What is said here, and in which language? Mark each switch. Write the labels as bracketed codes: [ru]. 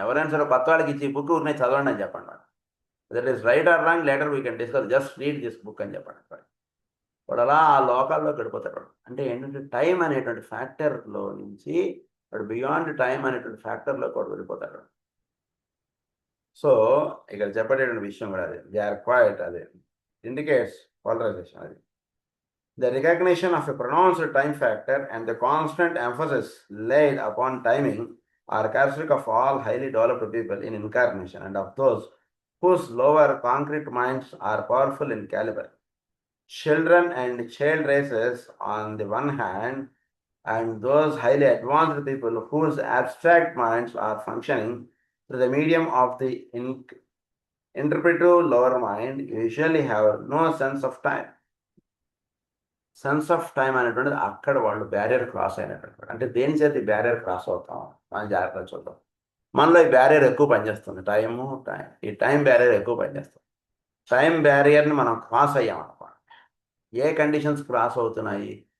[te] ఎవరైనా సరే కొత్త వాళ్ళకి ఇచ్చి బుక్ ఊరినే చదవండి అని చెప్పండి వాడు. [en] that is right or wrong later we can discuss, just read this book [te] అని చెప్పండి వాడు అలా ఆ లోకాల్లో గడిపోతాడు. అంటే ఏంటంటే టైం అనేటువంటి ఫ్యాక్టర్లో నుంచి వాడు బియాండ్ టైం అనేటువంటి ఫ్యాక్టర్లో కూడా వెళ్ళిపోతాడు. సో ఇక్కడ చెప్పేటువంటి విషయం కూడా అది, [en] they are quite, [te] అది ఇండికేట్స్ పోలరైజేషన్. [en] అది the recognition of a pronounced time factor and the constant emphasis laid upon timing are characteristic of all highly developed people in incarnation and of those whose lower concrete minds are powerful in caliber. Children and child races on the one hand, and those highly advanced people whose abstract minds are functioning through the medium of the interpretive lower mind usually have no sense of time. [te] Sense of time అనేటువంటిది అక్కడ వాళ్ళు barrier cross అయినటువంటి, అంటే దేని చేతి barrier cross అవుతాం మనం జాగ్రత్తగా చూద్దాం. మనలో ఈ బ్యారియర్ ఎక్కువ పనిచేస్తుంది, ఈ టైం బ్యారియర్ ఎక్కువ పనిచేస్తుంది. టైం బ్యారియర్ని మనం క్రాస్ అయ్యామనుకోండి, ఏ కండిషన్స్ క్రాస్ అవుతున్నాయి?